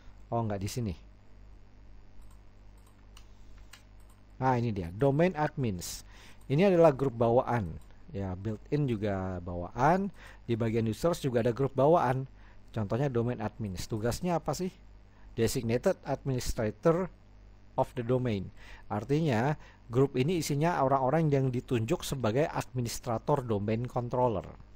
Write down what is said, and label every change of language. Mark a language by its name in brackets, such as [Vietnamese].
[Indonesian] Oh, nggak di sini. Nah, ini dia, domain admins. Ini adalah grup bawaan. Ya, built-in juga bawaan. Di bagian users juga ada grup bawaan. Contohnya domain admins. Tugasnya apa sih? [English] Designated administrator of the domain. [Indonesian] Artinya grup ini isinya orang-orang yang ditunjuk sebagai administrator domain controller.